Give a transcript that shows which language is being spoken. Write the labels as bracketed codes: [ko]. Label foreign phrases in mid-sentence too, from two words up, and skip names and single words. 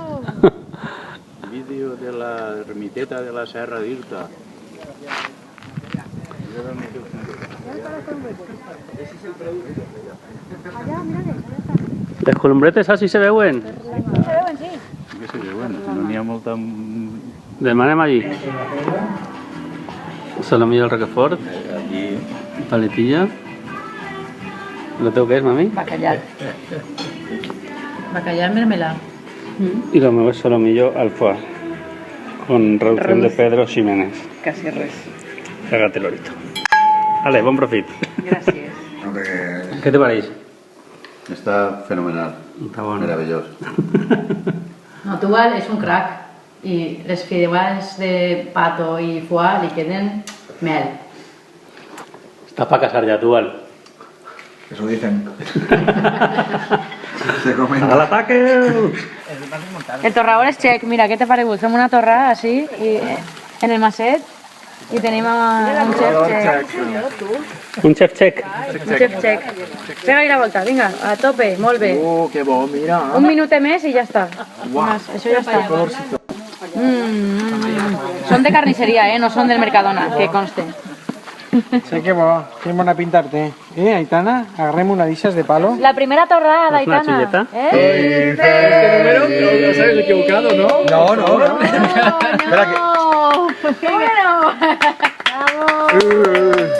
[ca] Vídeo de la ermiteta de la Serra d'Irta. ¿Les columbretes así se veuen? Que se veuen, no n'hi ha molta... Demanem allí. [es] Solomillo al Roquefort. Aquí, Paletilla. ¿Lo tengo que es, mami? Bacallar. Bacallar mermelada. Y lo mío es solomillo al foie. Con reducción de Pedro Ximénez. [ca] Casi res. [es] Cágate lorito. Vale, buen profit. [ca] Gràcies. [es] ¿Qué te parece? [ca] està fenomenal, [es] Está bueno. [ca] meravellós. No, Tubal és un crack i les fideuades de pato i foie li queden mel. [es] Estás para casar ya, tú, Al. Eso dicen. Se comenta. ¡Al ataque! [ca] El torrador és txec, mira, què t'ha paregut? Fem una torrada així i en el maset i tenim un xef txec. [es] Un chef check. [ca] Un xef txec. Pega-hi la volta, vinga, a tope, molt bé. Que bo, mira. Un minutet més i ja està. Más, això ja està. Són de carnisseria, no són del Mercadona, que conste. [es] Sí, qué buena pintarte. [ca] Aitana, agarrem una d'ixes de palo. La primera torrada, [es] ¿Es una Aitana. chuleta? Os habéis equivocado, ¿no? No, no, no. Espera que... ¡Qué bueno! ¡Bravo!